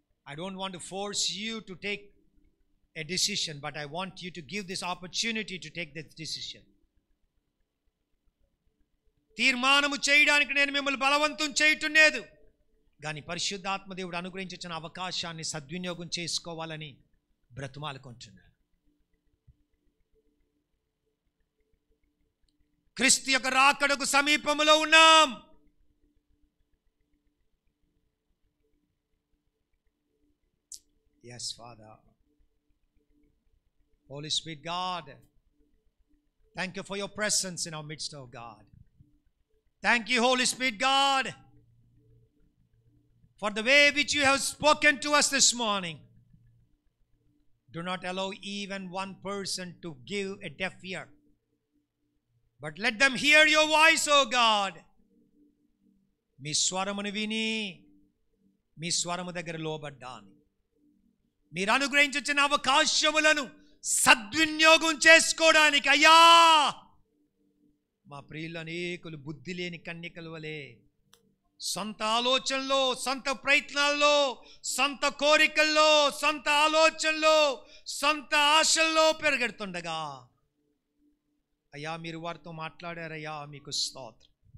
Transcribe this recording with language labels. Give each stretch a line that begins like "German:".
English: I don't want to force you to take a decision, but I want you to give this opportunity to take this decision.
Telugu: తీర్మానము చేయడానికి నేను మిమ్మల్ని బలవంతం చేయటం లేదు. కానీ పరిశుద్ధాత్మ దేవుడు అనుగ్రహించిన అవకాశాన్ని సద్వినియోగం చేసుకోవాలని బ్రతుమాలుకుంటున్నాను. క్రీస్తు యొక్క రాకడకు సమీపంలో ఉన్నాం.
English: Yes, Father. Holy Spirit God, thank you for your presence in our midst, oh God. Thank you, Holy Spirit God, for the way which you have spoken to us this morning. Do not allow even one person to give a deaf ear, but let them hear your voice, oh God.
Telugu: మీ స్వరమును విని మీ స్వరము దగ్గర లోబడ్డాను. మీరు అనుగ్రహించిన అవకాశములను సద్వినియోగం చేసుకోవడానికి అయ్యా, మా ప్రియులు అనేకులు బుద్ధి లేని కన్యకల వలె సొంత ఆలోచనలో, సొంత ప్రయత్నాల్లో, సొంత కోరికల్లో, సొంత ఆలోచనలో, సొంత ఆశల్లో పెరగెడుతుండగా అయ్యా మీరు వారితో మాట్లాడారయ్యా, మీకు స్తోత్రం.